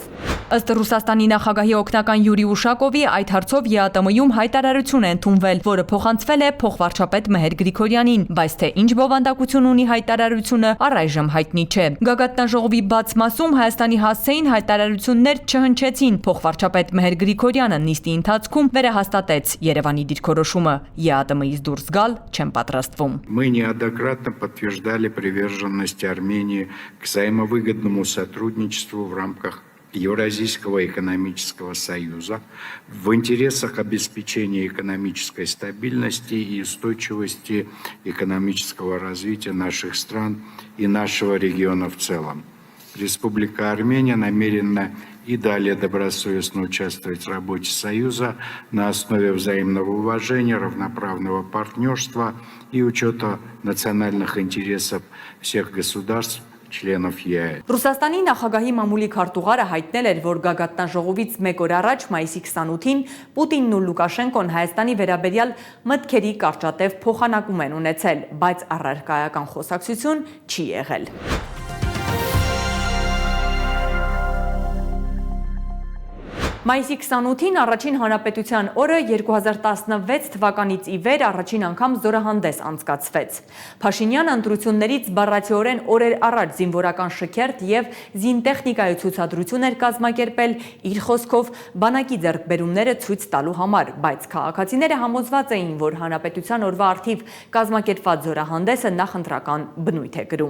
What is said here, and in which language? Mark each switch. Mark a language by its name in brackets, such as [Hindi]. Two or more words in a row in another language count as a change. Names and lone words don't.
[Armenian] Ըստ Ռուսաստանի նախագահի օգնական Յուրի Ուշակովի, այդ հարցով ԵԱՏՄ-ում հայտարարություն է ընդունվել, որը փոխանցվել է փոխվարչապետ Մեհեր Գրիգորյանին, բայց թե ինչ բովանդակություն ունի հայտարարությունը, առայժմ հայտնի չէ։ Գագաթնաժողովի բաց մասում Հայաստանի հասցեին հայտարարություններ չհնչեցին։ Փոխվարչապետ Մեհեր Գրիգորյանը նիստի ընթացքում վերահաստատեց Երևանի դիրքորոշումը՝ ԵԱՏՄ-ից դուրս գալ չեն պատրաստվում։ [Russian] Мы неоднократно подтверждали приверженность Армении к взаимовыгодному сотрудничеству в рамках Евразийского экономического союза в интересах обеспечения экономической стабильности и устойчивости экономического развития наших стран и нашего региона в целом. Республика Армения намерена и далее добросовестно участвовать в работе Союза на основе взаимного уважения, равноправного партнерства и учета национальных интересов всех государств, членов ԵԱՏՄ։ [Armenian] Ռուսաստանի նախագահի մամուլի քարտուղարը հայտնել էր, որ գագաթնաժողովից մեկ օր առաջ մայիսի 28-ին Պուտինն ու Լուկաշենկոն Հայաստանի վերաբերյալ մտքերի կարճատև փոխանակում են ունեցել, բայց առարկայական խոսակցություն չի եղել։ Մայիսի 28-ին առաջին հանրապետության օրը 2016 թվականից ի վեր առաջին անգամ զորահանդես անցկացվեց։ Փաշինյանը ընտրություններից բառացիորեն օրեր առաջ զինվորական շքերթ եւ զինտեխնիկայի ցուցադրություն էր կազմակերպել իր խոսքով բանակի ձեռքբերումները ցույց տալու համար, բայց քաղաքացիները համոզված էին, որ հանրապետության օրվա արդիվ կազմակերպված զորահանդեսը նախընտրական բնույթ է կրում։